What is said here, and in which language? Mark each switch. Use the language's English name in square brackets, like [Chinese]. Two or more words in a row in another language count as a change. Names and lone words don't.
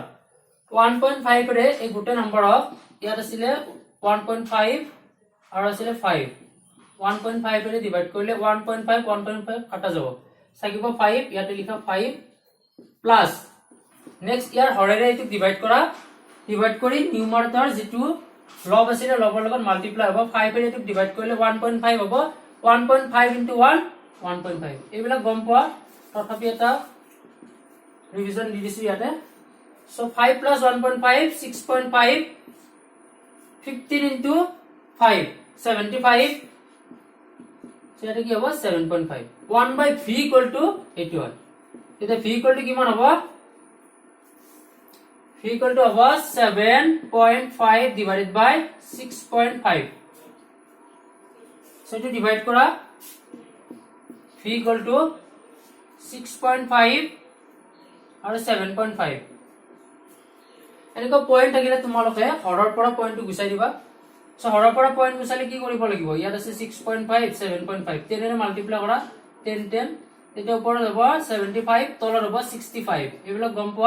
[Assamese] 1.5 ৰে এই গোটে নম্বৰক ইয়াত আছিলে 1.5 আৰু আছিলে 5, 1.5 ৰে ডিভাইড কৰিলে 1.5 1.5 কাটা যাব, থাকিব 5, ইয়াতে লিখা 5 [English] plus next [Assamese] ইয়াৰ হৰেৰে এইটো ডিভাইড কৰা, ডিভাইড কৰি নিউমাৰেটৰ যেটো লব আছিলে লবৰ লগত মাল্টিপ্লাই হ'ব, 5 ৰে এইটো ডিভাইড কৰিলে 1.5 হ'ব, 1.5 into 1 1.5। এইবিলাক গম পোৱা, তথাপি এটা ৰিভিজন দি দিছো ইয়াতে। [English] So 5 plus 1.5 6.5, 15 into 5 75, so [Assamese] এটা কি হ'ব [English] 7.5। 1 by v equal to 81। এটা v equal to [Assamese] কিমান হ'ব, [English] v equal to হ'ব 7.5 divided by 6.5। so to divide কৰা, v equal to 6.5 আৰু 7.5। [Assamese] এনেকুৱা পয়েন্ট থাকিলে তোমালোকে হৰৰ পৰা পয়েন্টটো গুচাই দিবা। সো হৰৰ পৰা পয়েন্ট গুচালে কি কৰিব লাগিব, ইয়াত আছে 6.5 7.5, 10 ৰে মাল্টিপ্লাই কৰা 10 10, এটা ওপৰত হ'ব 75, তলত হ'ব 65, এইবিলাক গম পোৱা।